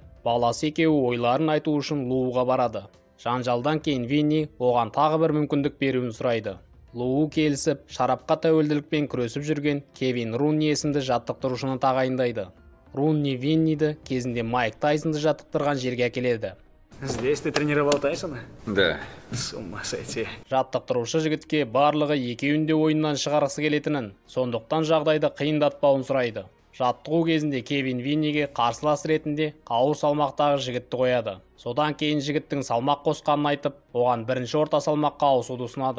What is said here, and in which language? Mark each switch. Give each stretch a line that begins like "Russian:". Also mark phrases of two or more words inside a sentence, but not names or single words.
Kazakh: Баласы екеуі ойларын айту үшін Луға барады. Жанжалдан кейін Винни оған тағы бір мүмкіндік беруін сұрайды. Лу келісіп, шарапқа тәуелділікпен күресіп жүрген Кевин Рунни есімді жаттықтырушыны тағайындайды. Рунни Винниді кезінде Майк Тайсонды жаттықтырған жерге әкеледі.
Russian: Здесь ты тренировал Тайсона? Да. С ума сойти.
Kazakh: Жаттықтырушы жігітке барлығы екеуінде ойыннан шығарғысы келетінін, сондықтан жағдайды қиындатпауын сұрайды. Жаттығу кезінде Кевин Винниге қарсылас ретінде ауыр салмақтағы жігітті қояды. Содан кейін жігіттің салмақ қосқанын айтып, оған бірінші орта салмаққа ауысуды ұсынады.